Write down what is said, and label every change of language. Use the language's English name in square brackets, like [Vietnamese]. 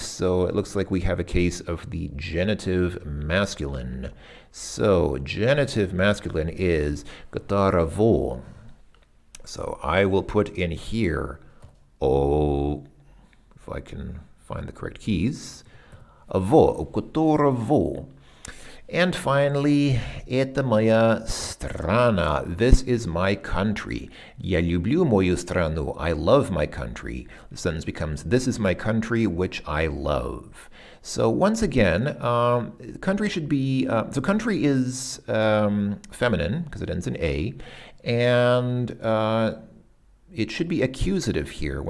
[English] So it looks like we have a case of the genitive masculine. So, genitive masculine is которого. So I will put in here, if I can find the correct keys. [Russian] Во, у которого. [English] And finally, [Russian] это моя страна. [English] This is my country. [Russian] Я люблю мою страну. [English] I love my country. The sentence becomes, this is my country, which I love. So once again, country should be, so country is feminine, because it ends in A, and it should be accusative here.